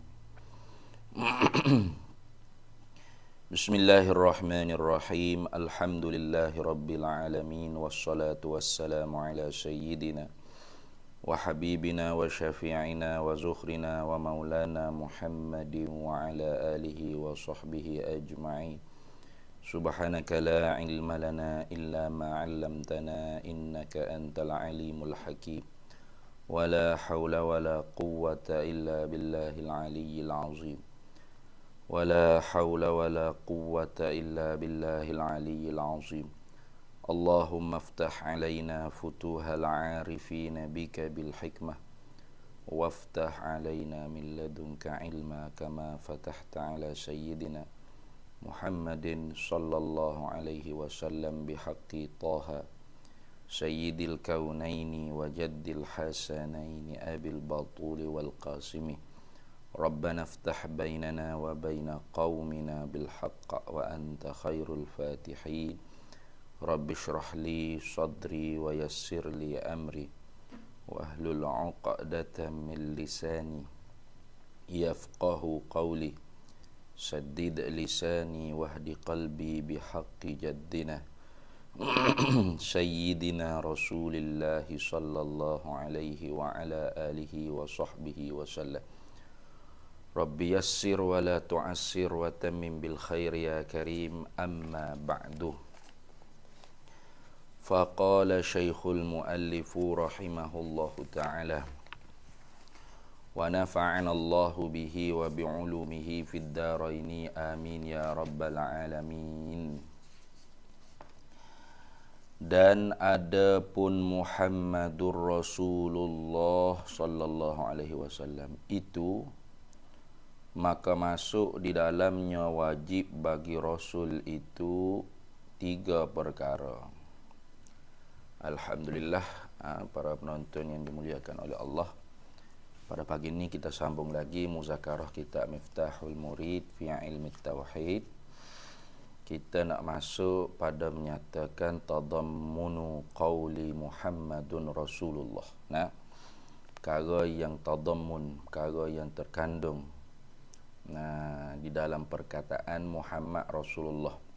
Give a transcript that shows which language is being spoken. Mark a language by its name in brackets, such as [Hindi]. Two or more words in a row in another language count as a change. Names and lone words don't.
[Arabic] آمين بسم الله الرحمن الرحيم الحمد لله رب العالمين والصلاة والسلام على سيدنا وحبيبنا وشفيعنا وزخرنا ومولانا محمد وعلى آله وصحبه أجمعين سبحانك لا علم لنا إلا ما علمتنا إنك أنت العليم الحكيم ولا حول ولا قوة إلا بالله العلي العظيم ولا حول ولا قوة إلا بالله العلي العظيم اللهم افتح علينا فتوح العارفين بك بالحكمة وافتح علينا من لدنك علما كما فتحت على سيدنا محمد صلى الله عليه وسلم بحق طه سيد الكونين و جد الحسنين أبي البتول والقاسم ربنا افتح بيننا وبين قومنا بالحق وأنت خير الفاتحين رب اشرح لي صدري ويسر لي أمري واحلل عقدة من لساني يفقهوا قولي سدد لساني واهد قلبي بحق جدنا سيدنا رسول الله صلى الله عليه وعلى آله وصحبه وسلم رب يسر ولا تعسر وتمم بالخير يا كريم أما بعد فقال الشيخ المؤلف رحمه الله تعالى ونفعنا الله به وبعلومه في الدارين آمين يا رب العالمين. [Malay] Dan adapun [Arabic] محمد رسول الله صلى الله عليه وسلم [Malay] itu maka masuk di dalamnya wajib bagi Rasul itu 3 perkara. Alhamdulillah para penonton yang dimuliakan oleh Allah. Pada pagi ini kita sambung lagi muzakarah kita Miftahul Murid fi Ilmi Tauhid. Kita nak masuk pada menyatakan [Arabic] تضمن قول محمد رسول الله. [Malay] Nah, perkara yang tadammun, perkara yang terkandung di dalam perkataan Muhammad Rasulullah.